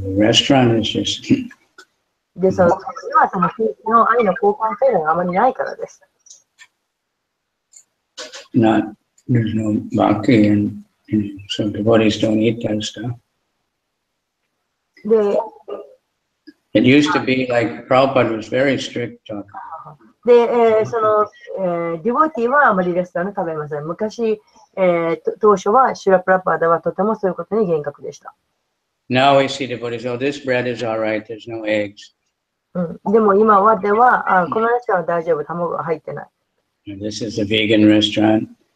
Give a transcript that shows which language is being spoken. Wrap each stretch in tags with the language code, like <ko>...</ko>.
<en>The restaurant is just.</en> <ja>で、その愛の交換というのがあまりないからです。</ja> <en>There's no bhakti, and so devotees don't eat that stuff. で、 It used to be like Prabhupada was very strict talking.</en> <ja>で、ディボティはあまりレストランで食べません。昔、当初はシュラプラパーダはとてもそういうことに厳格でした。</ja> <en>Now we see devotees, oh, this bread is all right, there's no eggs.</en> <ja>でも今はでは、このレストランは大丈夫、卵が入ってない。</ja> <en>And this is a vegan restaurant.</en>